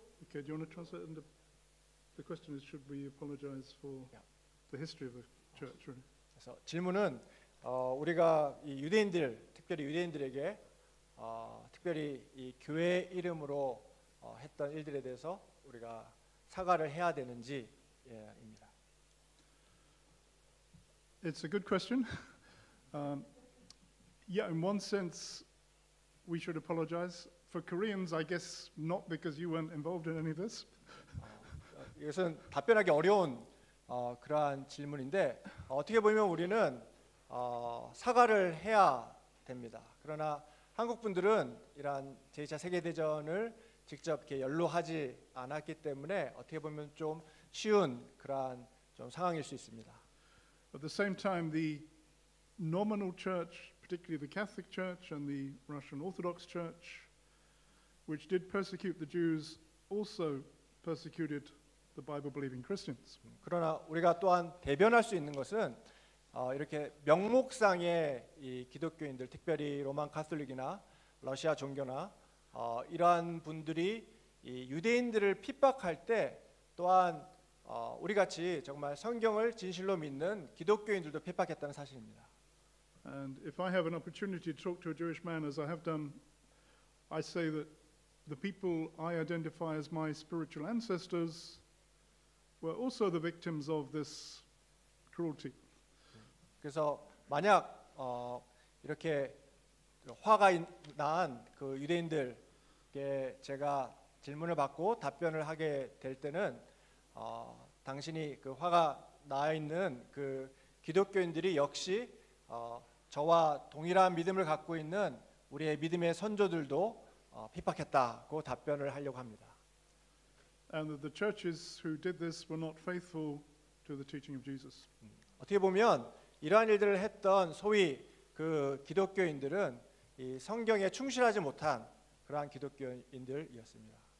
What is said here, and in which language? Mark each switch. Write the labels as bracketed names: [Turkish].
[English] Okay, do you want to translate? And the question is, should we apologize for the history of the church? Really? [Korean] 그래서 질문은 우리가 이 유대인들, 특별히 유대인들에게 특별히 이 교회 이름으로 했던 일들에 대해서 우리가 사과를 해야 되는지입니다. [English] It's a good question. Yeah, in one sense, we should apologize. For Koreans, I guess not because you weren't involved in any of this. [Korean] 이것은 답변하기 어려운 그러한 질문인데 어떻게 보면 우리는 사과를 해야 됩니다. 그러나 한국 분들은 이러한 제2차 세계대전을 직접 이렇게 연로하지 않았기 때문에 어떻게 보면 좀 쉬운 그러한 좀 상황일 수 있습니다. [English] At the same time, the nominal church, particularly the Catholic Church and the Russian Orthodox Church, which did persecute the Jews, also persecuted the Bible-believing Christians. [Korean] 그러나 우리가 또한 대변할 수 있는 것은 이렇게 명목상의 이 기독교인들, 특별히 로만 카톨릭이나 러시아 종교나 이러한 분들이 이 유대인들을 핍박할 때 또한 우리 같이 정말 성경을 진실로 믿는 기독교인들도 핍박했다는 사실입니다. [English] And if I have an opportunity to talk to a Jewish man, as I have done, I say that the people I identify as my spiritual ancestors were also the victims of this cruelty. [Korean] 그래서 만약 이렇게 화가 난 그 유대인들께 제가 질문을 받고 답변을 하게 될 때는 당신이 그 화가 나 있는 그 기독교인들이 역시 저와 동일한 믿음을 갖고 있는 우리의 믿음의 선조들도 핍박했다고 답변을 하려고 합니다. [English] And that the churches who did this were not faithful to the teaching of Jesus. [Korean] 어떻게 보면 이러한 일들을 했던 소위 그 기독교인들은 이 성경에 충실하지 못한 그러한 기독교인들이었습니다.